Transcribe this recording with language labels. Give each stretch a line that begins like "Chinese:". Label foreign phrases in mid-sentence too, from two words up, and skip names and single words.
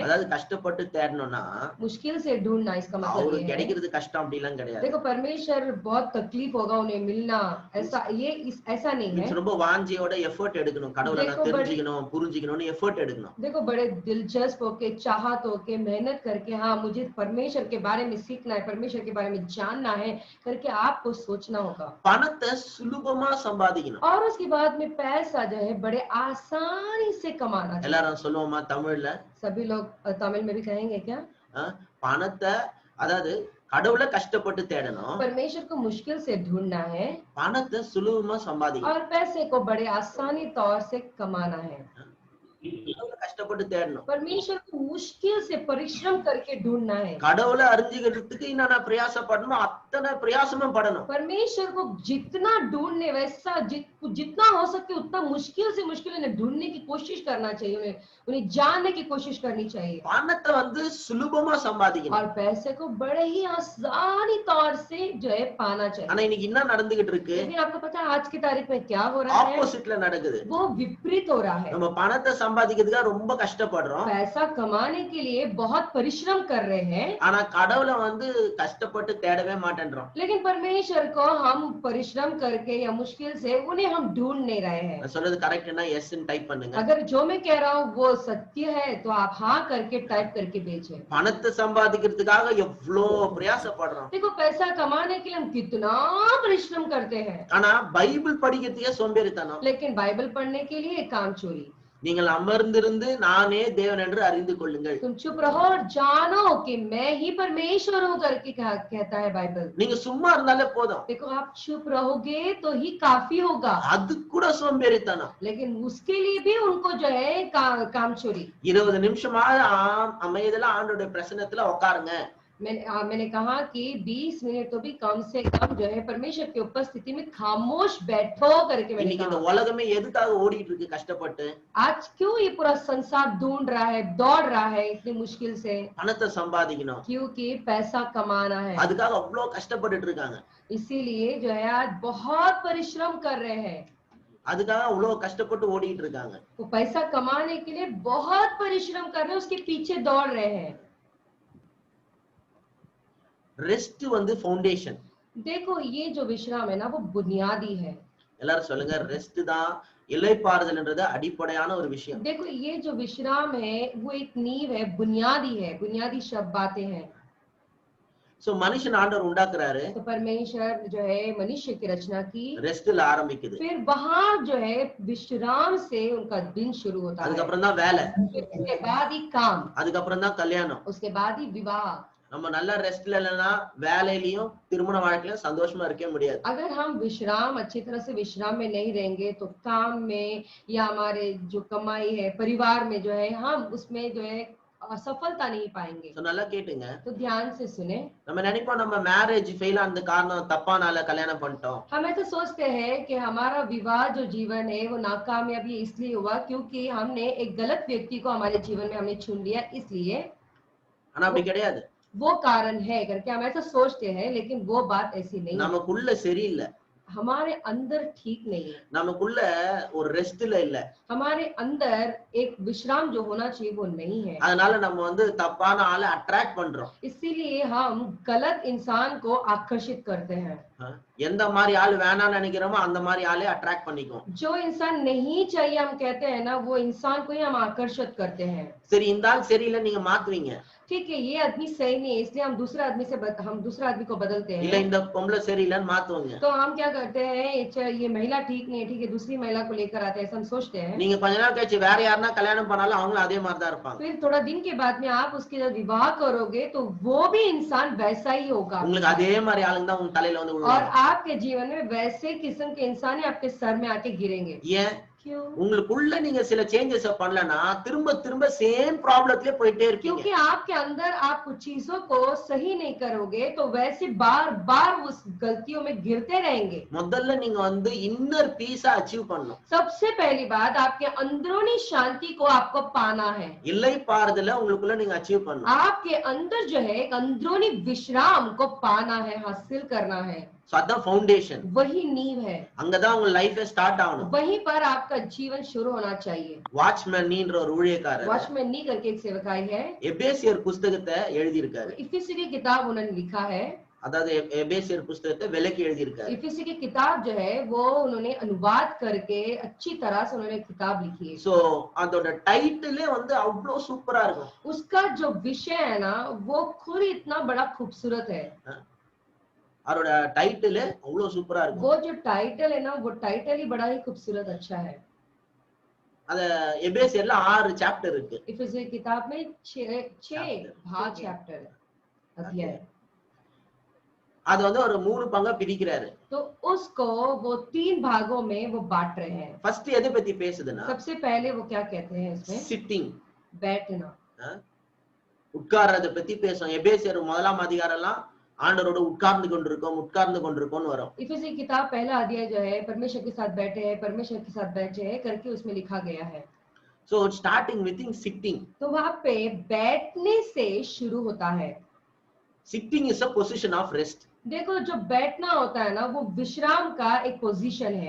Tamil: அதாவது கஷ்டப்பட்டு தேடணும்னா
Hindi: मुश्किल से ढूंढना इसका मतलब
Tamil: அவருக்கு
Hindi: ये है.
Tamil: கிடைக்கிறது கஷ்டம் அப்படிலாம் கிடையாது.
Hindi: देखो परमेश्वर बहुत तकलीफ होगा उन्हें मिलना, ऐसा नहीं है.
Tamil: ரொம்ப வாஞ்சியோட எஃபோர்ட் எடுக்கணும், கடவுளை நான் தெரிஞ்சுக்கணும் புரிஞ்சுக்கணும்னு எஃபோர்ட் எடுக்கணும்.
Hindi: देखो बड़े दिलचस्प होके, चाहत होके, मेहनत करके, हाँ मुझे परमेश्वर के बारे में सीखना है, परमेश्वर के बारे में जानना है करके आपको सोचना होगा.
Tamil: பணத்தை சுலபமா சம்பாதிக்கணும்.
Hindi: और उसके बाद में पैसा जो है बड़े आसानी से कमाना चाहिए.
Tamil: எல்லாரும் சொல்லுவோமா தமிழ்ல?
Hindi: सभी लोग तमिल में भी कहेंगे क्या?
Tamil: பணத்தை, அதாவது கடவுளை கஷ்டப்பட்டு தேடணும்,
Hindi: परमेश्वर को मुश्किल से ढूंढना है,
Tamil: பணத்தை சுலபமா சம்பாதிக்கணும்.
Hindi: और पैसे को बड़े आसानी तौर से कमाना है.
Tamil: கடவுளை கஷ்டப்பட்டு தேடணும்.
Hindi: परमेश्वर को मुश्किल से परिश्रम करके ढूंढना है.
Tamil: கடவுளை அறிஞ்சுக்கிறதுக்கு என்னென்ன பிரயாசப்படணும் அத்தனை பிரயாசமும் படணும்.
Hindi: परमेश्वर को जितना ढूंढने वैसा जितना हो सके उतना मुश्किल से मुश्किल उन्हें ढूंढने की कोशिश करना चाहिए, उन्हें जानने की कोशिश करनी चाहिए.
Tamil: பணத்தை சுலபமா சம்பாதிக்கணும்.
Hindi: और पैसे को बड़े ही आसानी तौर से जो है पाना चाहिए.
Tamil: ஆனா இன்னைக்கு என்ன நடந்துகிட்டு இருக்கு?
Hindi: लेकिन आपको पता है आज की तारीख में क्या हो रहा है?
Tamil: ஆப்போசிட்ல நடக்குது.
Hindi: वो विपरीत हो रहा है.
Tamil: நம்ம பணத்தை சம்பாதிக்கிறதுக்காக ரொம்ப கஷ்டப்படுறோம்,
Hindi: पैसा कमाने के लिए बहुत परिश्रम कर रहे हैं,
Tamil: ஆனா கடவுளை கஷ்டப்பட்டு தேடவே மாட்டேன்றோம்.
Hindi: लेकिन परमेश्वर को हम परिश्रम करके या मुश्किल से उन्हें हम ढूंढ नहीं रहे हैं.
Tamil: நான் சொல்றது கரெக்ட்னா எஸ் ன்னு டைப் பண்ணுங்க.
Hindi: अगर जो मैं कह रहा हूँ वो सत्य है तो आप हाँ करके टाइप करके भेजें.
Tamil: பணத்தை சம்பாதிக்கிறதுக்காக எவ்வளோ பிரயாசப்படுறோம்,
Hindi: देखो पैसा कमाने के लिए हम कितना परिश्रम करते हैं,
Tamil: ஆனா பைபிள் படிக்கிறதுக்கே சோம்பேறித்தனம்.
Hindi: लेकिन बाइबल पढ़ने के लिए काम चोरी.
Tamil: நீங்கள் அமர்ந்திருந்து நானே தேவன் என்று அறிந்து கொள்ளுங்கள்.
Hindi: तुम चुप रहो और जानो कि मैं ही परमेश्वर हूँ करके कहता है बाइबल.
Tamil: நீங்க சும்மா இருந்தாலே போதும்,
Hindi: देखो आप चुप रहोगे तो ही काफी होगा,
Tamil: அது கூட சோம்பேறித்தனம்.
Hindi: लेकिन उसके लिए भी उनको जो है काम चोरी.
Tamil: 20 நிமிஷமா அமைதியில ஆண்டவருடைய பிரசன்னத்துல உட்காருங்க.
Hindi: मैंने कहा कि 20 मिनट तो भी कम से कम जो है परमेश्वर की उपस्थिति में खामोश बैठो करके मैंने
Tamil: இன்னைக்கு இந்த
Hindi: कहा.
Tamil: உலகமே எதுக்காக ஓடிட்டு இருக்கு கஷ்டப்பட்டு?
Hindi: आज क्यों ये पूरा संसार ढूंढ रहा है, दौड़ रहा है इतनी मुश्किल से?
Tamil: பணத்தை சம்பாதிக்கணும்,
Hindi: क्योंकि पैसा कमाना है.
Tamil: அதுக்காக அவ்வளவு கஷ்டப்பட்டுட்டு இருக்காங்க.
Hindi: इसीलिए जो है आज बहुत परिश्रम कर रहे हैं.
Tamil: அதுக்காக அவ்வளவு கஷ்டப்பட்டு ஓடிட்டு இருக்காங்க.
Hindi: वो पैसा कमाने के लिए बहुत परिश्रम कर रहे हैं, उसके पीछे दौड़ रहे हैं.
English: rest foundation.
Hindi: देखो ये जो विश्राम है ना वो बुनियादी है.
Tamil: எல்லாரும் சொல்லுங்க, ரெஸ்ட் தான் இளைப்பாறுதல்ன்றது அடிப்படையான ஒரு விஷயம்.
Hindi: देखो ये जो विश्राम है वो एक नींव है, बुनियादी है, बुनियादी शब्द बातें हैं.
Tamil: சோ மனுஷன் ஆண்டவர் உண்டாக்குறாரு,
Hindi: तो परमेश्वर जो है मनुष्य की रचना की,
Tamil: ரெஸ்ட்ல ஆரம்பிக்குது,
Hindi: फिर वहां जो है विश्राम से उनका दिन शुरू होता है.
Tamil: அதுக்கப்புறம் தான் வேலை,
Hindi: उसके बाद ही काम,
Tamil: அதுக்கப்புறம் தான் கல்யாணம்.
Hindi: उसके बाद ही विवाह.
Tamil: நம்ம நல்ல ரெஸ்ட்ல இல்லைன்னா வேலையிலயும் திருமண வாழ்க்கையிலும் சந்தோஷமா இருக்கவே முடியாது.
Hindi: अगर हम विश्राम अच्छी तरह से विश्राम में नहीं रहेंगे तो काम में या हमारे जो कमाई है परिवार में जो है हम उसमें जो है सफलता नहीं पाएंगे।
Tamil: So, நல்லா கேட்டுங்க.
Hindi: तो ध्यान से सुने।
Tamil: நம்ம நினைப்போம் நம்ம
English: marriage fail
Tamil: ஆனது காரணம் தப்பானால கல்யாணம் பண்ணிட்டோம்.
Hindi: हम ऐसा सोचते हैं कि हमारा विवाह जो जीवन है वो नाकामयाबी इसलिए हुआ क्योंकि हमने एक गलत व्यक्ति को हमारे जीवन में हमने चुन लिया, इसलिए
Tamil: ஆனா அப்படி கிடையாது.
Hindi: वो कारण है करके हम ऐसा सोचते हैं, लेकिन वो बात ऐसी नहीं है।
Tamil: நமக்குள்ள சரியில்லை.
Hindi: हमारे अंदर ठीक नहीं है,
Tamil: நமக்குள்ள ஒரு ரெஸ்ட்ல இல்ல.
Hindi: हमारे अंदर एक विश्राम जो होना चाहिए वो नहीं है।
Tamil: அதனால நம்ம வந்து தப்பான ஆளை அட்ராக்ட் பண்றோம்.
Hindi: इसीलिए हम गलत इंसान को आकर्षित करते हैं।
Tamil: எந்த மாதிரி ஆள் வேணாம்னு நினைக்கிறோமோ அந்த மாதிரி ஆளே அட்ராக்ட் பண்ணிக்குவோம்.
Hindi: जो इंसान नहीं चाहिए हम कहते हैं ना, वो इंसान को ही हम आकर्षित करते हैं।
Tamil: சரி, இந்த ஆள் சரியில்லை நீங்க மாத்துவீங்க.
Hindi: ठीक है, ये आदमी सही नहीं है इसलिए हम दूसरे आदमी को बदलते
Tamil: இல்ல
Hindi: हैं।
Tamil: இந்த பொம்பளை சரியில்லைன்னு மாத்துவீங்க.
Hindi: तो हम क्या करते हैं, ये महिला ठीक नहीं है, ठीक है, दूसरी महिला को लेकर आते हैं, ऐसा हम सोचते हैं।
Tamil: நீங்க கொஞ்ச நாள் கழிச்சு வேற யாருன்னா கல்யாணம் பண்ணாலும் அவங்களும் அதே மாதிரி தான் இருப்பாங்க.
Hindi: फिर थोड़ा दिन के बाद में आप उसके जब विवाह करोगे तो वो भी इंसान वैसा ही होगा,
Tamil: உங்களுக்கு அதே மாதிரி ஆளுங்க தான் உங்க தலையில வந்து
Hindi: और
Tamil: விழுவாங்க.
Hindi: आपके जीवन में वैसे किस्म के इंसान ही आपके सर में आके गिरेंगे।
Tamil: ஏன்?
Hindi: क्यों?
Tamil: உங்களுக்குள்ள நீங்க சில சேஞ்சஸ் பண்ணலனா திரும்ப திரும்ப
English: same problem
Tamil: போயிட்டே இருப்பீங்க.
Hindi: क्योंकि आपके अंदर आप कुछ चीजों को सही नहीं करोगे तो वैसे बार बार उस गलतियों में गिरते रहेंगे।
Tamil: முதல்ல நீங்க வந்து
English: inner peace achieve
Tamil: பண்ணணும்.
Hindi: सबसे पहली बात, आपके अंदरूनी शांति को आपको पाना है।
Tamil: இல்லை பாறுதல உங்களுக்குள்ள நீங்க அச்சீவ் பண்ணணும்.
Hindi: आपके अंदर जो है एक अंदरूनी विश्राम को पाना है, हासिल करना है।
Tamil: சோ அதான் ஃபவுண்டேஷன்.
Hindi: वही नींव है,
Tamil: அங்கதான் உங்க
English: life start
Tamil: ஆகணும்.
Hindi: वहीं पर आपका जीवन शुरू होना चाहिए।
Tamil: வாட்ச்மேன் நீன்ற ஒரு ஊழியக்காரர்
Hindi: वॉचमैन नी करके एक सेवकाई है,
Tamil: எபேசியர் புத்தகத்தை எழுதி இருக்காரு.
Hindi: इफिसी की किताब उन्होंने लिखा है।
Tamil: அதாவது எபேசியர் புத்தகத்தை விலக்கி எழுதி இருக்காரு.
Hindi: इफिसी की किताब जो है वो उन्होंने अनुवाद करके अच्छी तरह से उन्होंने किताब लिखी है।
Tamil: சோ அதோட டைட்டிலே வந்து அவ்வளவு சூப்பரா இருக்கும்.
Hindi: उसका जो विषय है ना वो खुद इतना बड़ा खूबसूरत है।
Tamil: அவரோட டைட்டிலே அவ்வளவு சூப்பரா இருக்கும்.
Hindi: वो जो टाइटल है ना, वो टाइटल ही बड़ा ही खूबसूरत अच्छा है।
Tamil: அத எபேசியர்ல 6 சாப்டர் இருக்கு.
Hindi: इफिसी की किताब में 6 भाग चैप्टर है, अध्याय।
Tamil: அது வந்து ஒரு 3 பங்கா பிரிக்கிறாரு.
Hindi: तो उसको वो 3 भागों में वो बांट रहे हैं।
Tamil: ஃபர்ஸ்ட் எதை பத்தி பேசுதுன்னா,
Hindi: सबसे पहले वो क्या कहते हैं इसमें,
Tamil: சிட்டிங்,
Hindi: बैठना,
Tamil: உட்கார்றத பத்தி பேசும். எபேசியர் 1ஆம் அதிகாரம் எல்லாம் ஆண்டவரோட உட்கார்ந்து கொண்டிருக்கோம்னு வரும்.
Hindi: इफिसी किताब पहला अध्याय जो है परमेश्वर के साथ बैठे हैं, परमेश्वर के साथ बैठे हैं करके उसमें लिखा गया है।
English: so starting with sitting,
Hindi: तो वहां पे बैठने से शुरू होता है।
English: sitting is a position of rest.
Hindi: देखो जो बैठना होता है ना वो विश्राम का एक पोजीशन है।